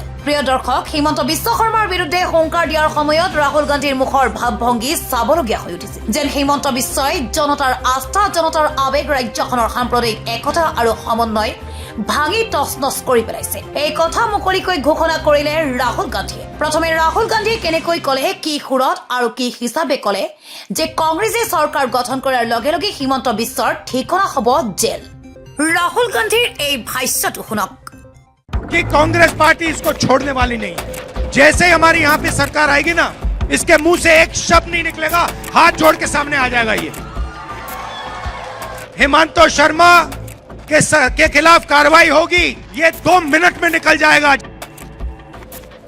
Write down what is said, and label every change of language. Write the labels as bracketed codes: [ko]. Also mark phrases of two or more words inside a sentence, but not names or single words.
[as] প্ৰিয় দৰ্শক, হিমন্ত বিশ্ব শৰ্মাৰ বিৰুদ্ধে হুংকাৰ দিয়াৰ সময়ত ৰাহুল গান্ধীৰ মুখৰ ভাৱভংগী চাবলগীয়া হৈ উঠিছে, যেন হিমন্ত বিশ্বই জনতাৰ আস্থা, জনতাৰ আৱেগ, ৰাজ্যখনৰ সাম্প্ৰদায়িক একতা আৰু সমন্বয় ভাঙি তছনছ কৰি পেলাইছে। এই কথা মুকলিকৈ ঘোষণা কৰিলে ৰাহুল গান্ধীয়ে। প্ৰথমে ৰাহুল গান্ধীয়ে কেনেকৈ ক'লে, কি সুৰত আৰু কি হিচাপে ক'লে যে কংগ্ৰেছে চৰকাৰ গঠন কৰাৰ লগে লগে হিমন্ত বিশ্বৰ ঠিকনা হ'ব জেল। ৰাহুল গান্ধীৰ এই ভাষ্যটো শুনক। [hi] कि कांग्रेस पार्टी इसको छोड़ने वाली नहीं है। जैसे ही हमारी यहां पे सरकार आएगी ना, इसके मुंह से एक शब्द नहीं निकलेगा, हाथ जोड़ के सामने आ जाएगा ये। हेमंत शर्मा के खिलाफ कार्रवाई होगी, ये 2 मिनट में निकल जाएगा।